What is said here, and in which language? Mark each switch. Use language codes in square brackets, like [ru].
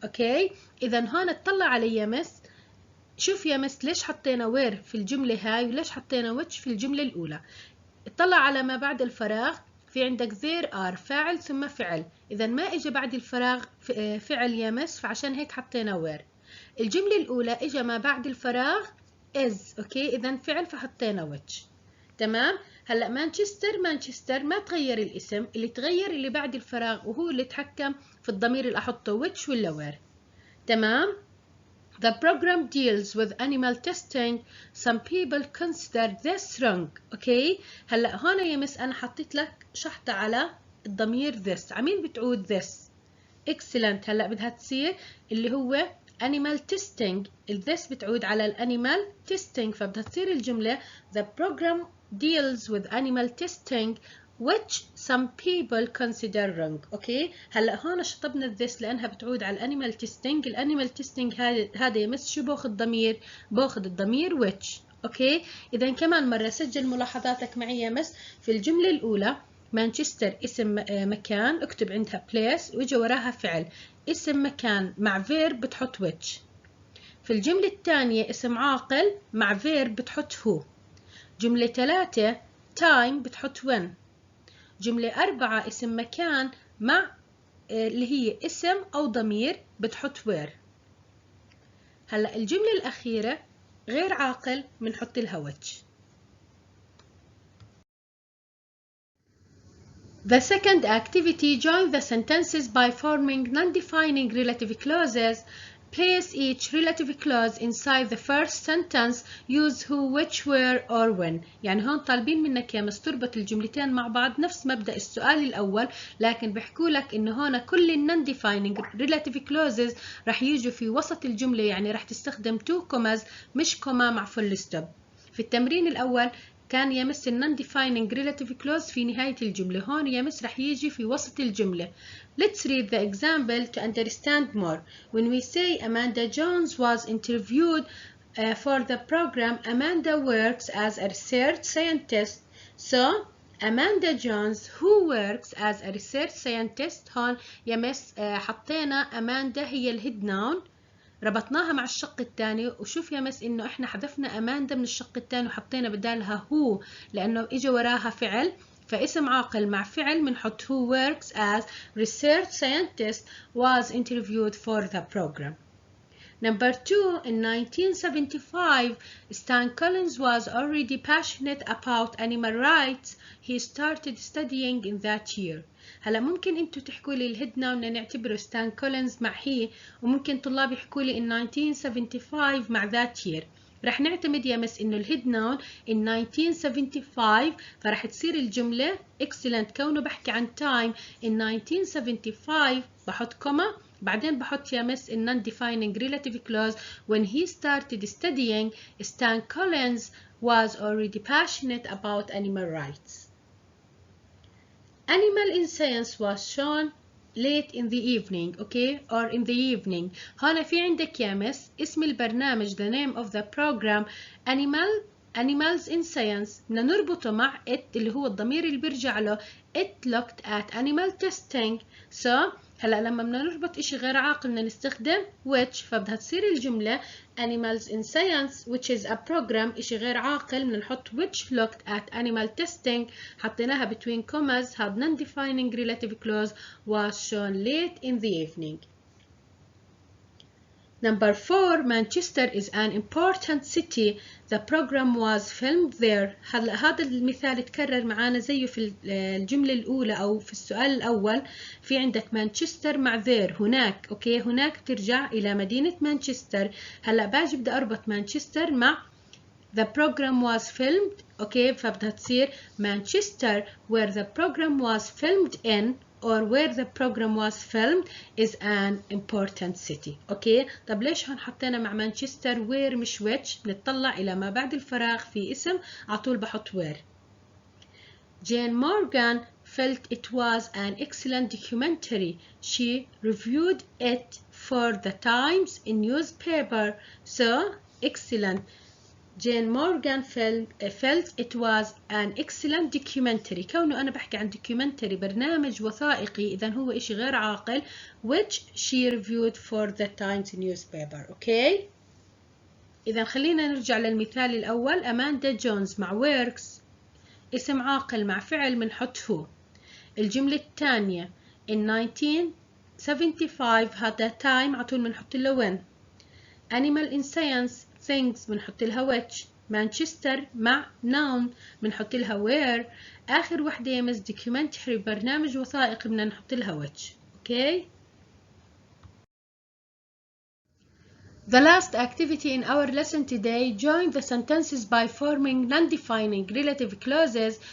[ar] اوكي؟ إذا هون اطلع علي يا مس. شوف يا مس ليش حطينا where في الجملة هاي وليش حطينا which في الجملة الأولى. اطلع على ما بعد الفراغ. في عندك there are فاعل ثم فعل. إذا ما إجا بعد الفراغ فعل يا مس، فعشان هيك حطينا where. الجملة الأولى إجا ما بعد الفراغ is. اوكي؟ اذا فعل فحطينا which. تمام؟ هلا مانشستر ما تغير الاسم، اللي تغير اللي بعد الفراغ وهو اللي تحكم في الضمير اللي احطه which ولا where. [en] تمام؟ The program deals with animal testing. Some people consider this wrong. [ar] اوكي؟ هلا هون يا مس انا حطيت لك شحطة على الضمير this. عمين بتعود this. [en] excellent. [ar] هلا بدها تصير اللي هو animal testing. this بتعود على الانيمال testing، فبدها تصير الجملة [en] The program deals with animal testing which some people consider wrong. [ar] اوكي؟ هلا هون شطبنا this لانها بتعود على الانيمال testing. الانيمال testing هذا يمس شو باخذ ضمير؟ باخذ الضمير which. اوكي؟ اذا كمان مرة سجل ملاحظاتك معي يا مس. في الجملة الاولى مانشستر اسم مكان، اكتب عندها place واجا وراها فعل. اسم مكان مع verb بتحط which. في الجملة الثانية اسم عاقل مع verb بتحط who. جملة 3 time بتحط when. جملة 4 اسم مكان مع اللي هي اسم أو ضمير بتحط where. هلأ الجملة الأخيرة غير عاقل بنحط لها which. [en] The second activity, join the sentences by forming non-defining relative clauses. Place each relative clause inside the first sentence. Use who, which, where or when. [ar] يعني هون طالبين منك يا مس تربط الجملتين مع بعض نفس مبدأ السؤال الأول، لكن بيحكوا لك إنه هون كل non-defining relative clauses رح يجوا في وسط الجملة، يعني رح تستخدم two commas مش كوما مع full stop. في التمرين الأول كان يمس non-defining relative clause في نهاية الجملة، هون يمس رح يجي في وسط الجملة. [en] Let's read the example to understand more. When we say Amanda Jones was interviewed for the program, Amanda works as a research scientist. So Amanda Jones who works as a research scientist. [ar] هون يمس حطينا Amanda هي الهيد ناون، ربطناها مع الشق الثاني. وشوف يا مس انه احنا حذفنا اماندا من الشق الثاني وحطينا بدالها هو لانه اجى وراها فعل، فاسم عاقل مع فعل بنحط [en] who works as research scientist was interviewed for the program. Number 2, in 1975, Stan Collins was already passionate about animal rights. He started studying in that year. [ar] هلا ممكن انتوا تحكوا لي الهيد ناون نعتبره ستان كولينز مع هي، وممكن طلاب يحكوا لي in 1975 مع that year. رح نعتمد يا مس انه الهيد ناون in 1975، فرح تصير الجملة excellent كونه بحكي عن time in 1975 بحط كوما، بعدين بحط يا مس [en] in non-defining relative clause when he started studying. Stan Collins was already passionate about animal rights. Animal in science was shown late in the evening okay or in the evening. [ar] هنا في عندك يا مس اسم البرنامج [en] the name of the program animals in science [ar] بدنا نربطه مع it اللي هو الضمير اللي بيرجع له [en] it looked at animal testing. so [ar] هلا لما بدنا نربط اشي غير عاقل بدنا نستخدم [en] which [ar] فبدها تصير الجملة [en] animals in science which is a program [ar] اشي غير عاقل بدنا نحط [en] which looked at animal testing [ar] حطيناها [en] between commas had non-defining relative clause was shown late in the evening. Number 4 Manchester is an important city. The program was filmed there. [ar] هذا المثال اتكرر معانا زيه في الجملة الأولى أو في السؤال الأول. في عندك مانشستر مع there هناك أوكي هناك بترجع إلى مدينة مانشستر. هلا باجي بدي أربط مانشستر مع [en] the program was filmed [ar] أوكي فبدها تصير [en] Manchester where the program was filmed in or where the program was filmed is an important city. [ar] اوكي طب ليش هون حطينا مع مانشستر where مش which؟ بنطلع الى ما بعد الفراغ في اسم على طول بحط where. [en] Jane Morgan felt it was an excellent documentary. She reviewed it for the Times in newspaper. So excellent. Jane Morgan felt it was an excellent documentary. [ar] كونه أنا بحكي عن documentary برنامج وثائقي إذا هو إشي غير عاقل [en] which she reviewed for the Times newspaper. [ar] أوكي إذا خلينا نرجع للمثال الأول أماندا جونز مع works اسم عاقل مع فعل بنحط هو. الجملة الثانية in 1975 هذا time عطول بنحط له when. animal in science things بنحط لها which. مانشستر مع noun بنحط لها where. آخر وحدة يمس documentary برنامج وثائقي بدنا نحط لها which. [en] okay. The last activity in our lesson today, join the sentences by forming non-defining relative clauses.